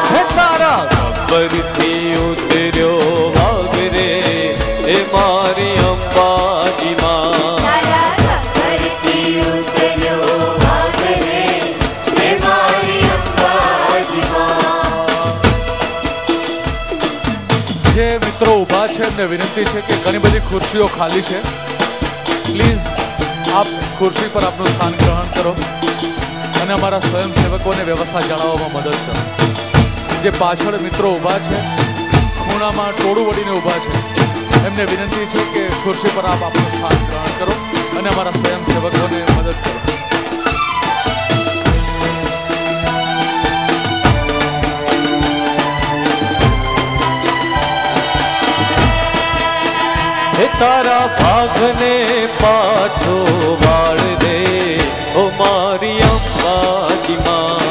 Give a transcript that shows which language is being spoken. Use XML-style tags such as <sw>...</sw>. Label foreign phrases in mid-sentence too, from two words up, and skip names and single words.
<gu>હે તારા ગબ્બર થી ઉતર્યો વાઘ રે હે મારી અંબાજી માં તારા ગબ્બર થી ઉતર્યો વાઘ રે હે મારી અંબાજી માં। જે મિત્રો ઊભા છે એમને વિનંતી છે કે ઘણી બધી ખુરશીઓ ખાલી છે, પ્લીઝ આપ ખુરશી પર આપનું સ્થાન ગ્રહણ કરો અને અમારા સ્વયંસેવકોને વ્યવસ્થા જાળવવામાં મદદ કરો। જે પાછળ મિત્રો ઊભા છે, ખૂણામાં ટોળું વળીને ઊભા છે, એમને વિનંતી છે કે ખુરશી પર આપ આપનું સ્થાન ગ્રહણ કરો અને અમારા સ્વયંસેવકોને મદદ કરો। હે તારા ભાગને પાછો વાળ દે ઓ મારી અંબાજી માં</gu>